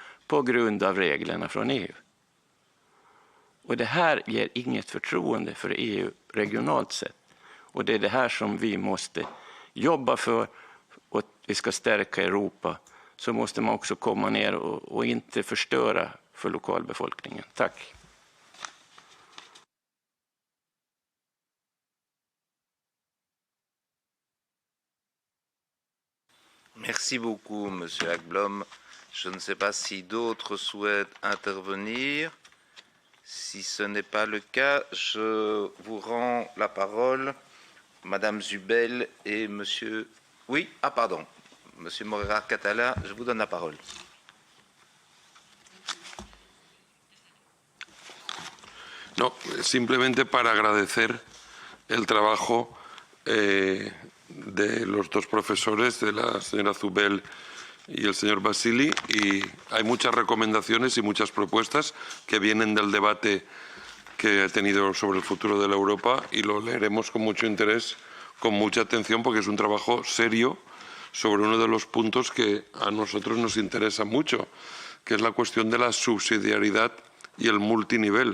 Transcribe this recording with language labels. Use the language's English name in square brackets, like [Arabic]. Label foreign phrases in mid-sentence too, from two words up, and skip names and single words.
[Swedish] På grund av reglerna från EU. Och det här ger inget förtroende för EU regionalt sett. Och det är det här som vi måste jobba för, och vi ska stärka Europa så måste man också komma ner och inte förstöra för lokalbefolkningen. Tack. [French] Merci beaucoup, Monsieur Agblom. Je ne sais pas si d'autres souhaitent intervenir. Si ce n'est pas le cas, je vous rends la parole, Madame Zubel et Monsieur... Oui, ah pardon, Monsieur Moreira Catala, je vous donne la parole. [Spanish] No, simplemente para agradecer el trabajo de los dos profesores, de la señora Zubel y el señor Bazyli, y hay muchas recomendaciones y muchas propuestas que vienen del debate que he tenido sobre el futuro de la Europa, y lo leeremos con mucho interés, con mucha atención, porque es un trabajo serio sobre uno de los puntos que a nosotros nos interesa mucho, que es la cuestión de la subsidiariedad y el multinivel.